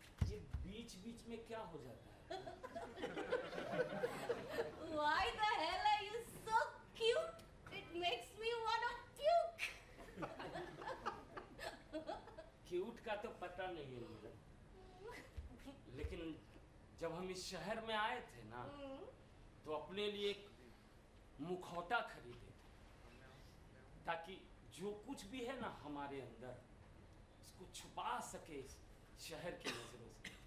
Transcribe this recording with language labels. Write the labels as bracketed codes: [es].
[hi] ये बीच-बीच में क्या हो जाता है? [en] Why the hell are you so cute? It makes me want to puke. [hi] Cute का तो पता नहीं है मुझे। लेकिन जब हम इस शहर में आए थे ना तो अपने लिए एक मुखौटा खरीदे थे ताकि जो कुछ भी है ना हमारे अंदर उसको छुपा सके इस शहर की नजरों से।